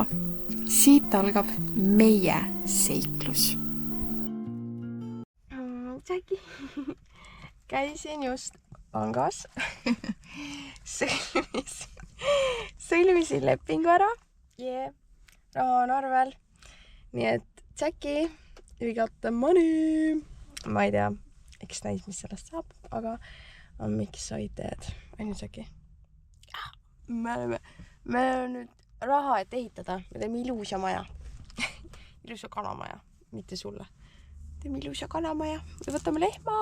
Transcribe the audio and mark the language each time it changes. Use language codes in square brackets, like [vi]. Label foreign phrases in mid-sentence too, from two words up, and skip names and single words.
[et] Siit algab meie seiklus. Tšäki, käisin just pangas, sõlmisin lepingu ära, raha on arvel, nii et Tšäki, [en] we got the money. [et] Ma ei tea, eks näis, mis sellest saab, aga [en] I'm excited. [et] Ainu Tšäki. Me oleme nüüd raha, et ehitada. Me teeme ilusa maja. Ilusa kanamaja, mitte sulle. Teeme ilusa kanamaja ja võtame lehma.